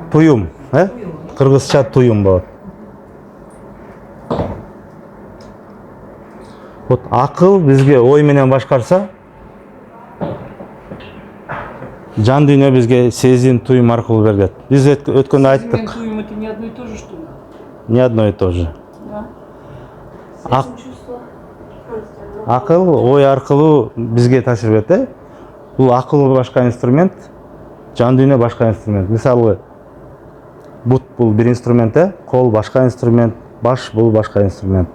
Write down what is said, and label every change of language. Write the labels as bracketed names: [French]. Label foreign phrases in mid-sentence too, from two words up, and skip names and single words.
[Kyrgyz] Туюм, кыргызча туюм болот. Вот акыл бизге ой менен башкарса, жан дүйнө бизге сезим, туюм аркылуу берилет. Биз өткөндө айттык. [Russian] Туюм это не одно и то же, что ли? Не одно и то же. Да. [Kyrgyz] Акыл ой аркылуу бизге таасир берет, Бул акыл башка инструмент, жан дүйнө башка инструмент. Мисалы, бут бул бир инструмент, кол башка инструмент, баш бул башка инструмент.